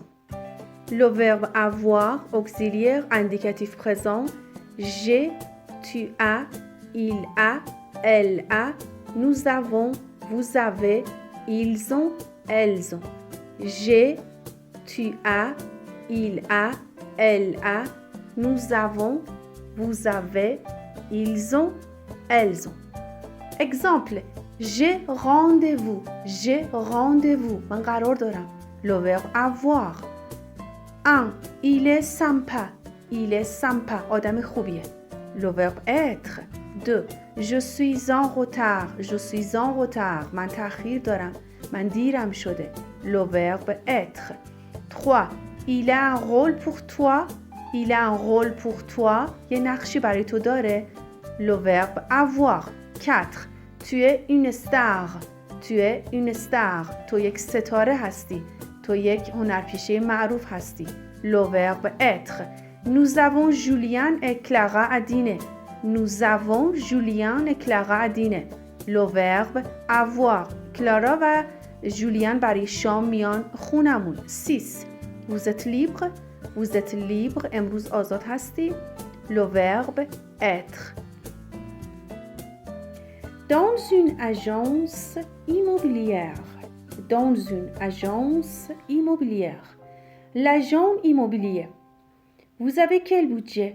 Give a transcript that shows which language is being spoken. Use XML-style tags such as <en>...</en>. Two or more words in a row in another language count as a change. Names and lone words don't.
<fr>Le verbe avoir auxiliaire indicatif présent j'ai tu as il a elle a nous avons vous avez ils ont elles ont. J'ai tu as il a elle a nous avons vous avez ils ont elles ont. Exemple j'ai rendez-vous. J'ai rendez-vous.</fr> <fa>من قرار دارم.</fa> <fr>Le verbe avoir. 1. Il est sympa. Il est sympa.</fr> <fa>آدم خوبیه.</fa> <fr>Le verbe être. 2. Je suis en retard. Je suis en retard.</fr> <fa>من تأخیر دارم. من دیرم شده.</fa> <fr>Le verbe être. 3. Il a un rôle pour toi. Il a un rôle pour toi.</fr> <fa>یه نقشی برای تو داره.</fa> <fr>Le verbe avoir. 4. Tu es une star. tu es une star.</fr> <fa>تو یک ستاره هستی. تو یک هنرپیشه معروف هستی.</fa> <fr>Le verbe être. Nous avons Julien et Clara à dîner. Nous avons Julien et Clara à dîner. Le verbe avoir.</fr> <fa>کلارا و جولیان برای شام میان خونمون.</fa> <fr>6. Vous êtes libre. Vous êtes libre.</fr> <fa>امروز آزاد هستی.</fa> <fr>Le verbe être. Dans une agence immobilière. Dans une agence immobilière. L'agent immobilier. Vous avez quel budget?</fr>